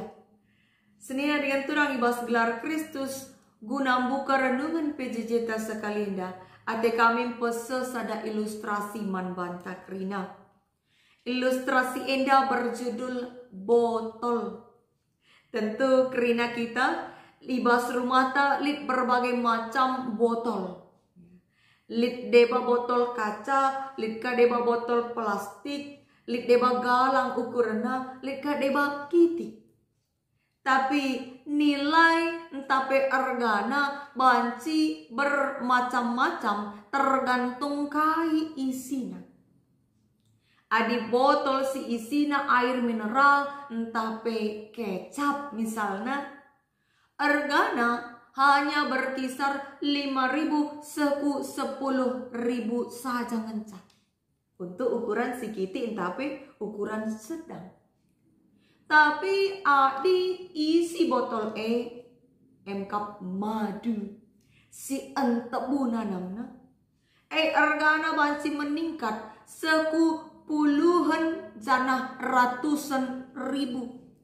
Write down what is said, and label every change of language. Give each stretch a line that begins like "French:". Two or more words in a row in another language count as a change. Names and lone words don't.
Batak Karo: Senina dengan turang ibas gelar Kristus guna buka renungan PJJ ta sekalinda ate kami pese sada ilustrasi man banta krina. Ilustrasi enda berjudul botol. Tentu kerina kita libas rumah ta lit
Indonesian: berbagai macam botol.
Batak Karo: Lit deba botol kaca, lit ka deba botol plastik, lit deba galang ukurna, lit ka deba kitik.
Indonesian: Tapi nilai
Batak Karo: entape argana banci
Indonesian: bermacam-macam tergantung
Batak Karo: kai isina. Adi botol si isina air mineral entape kecap misalnya. Argana
Indonesian: hanya berkisar
Batak Karo: 5.000 seku 10.000 saja ngencap.
Indonesian: Untuk ukuran
Batak Karo: si kiti entape ukuran sedang. Tapi adi isi botol emkap madu. Si entebu nanamna. Argana banci meningkat seku puluhan janah ratusan ribu.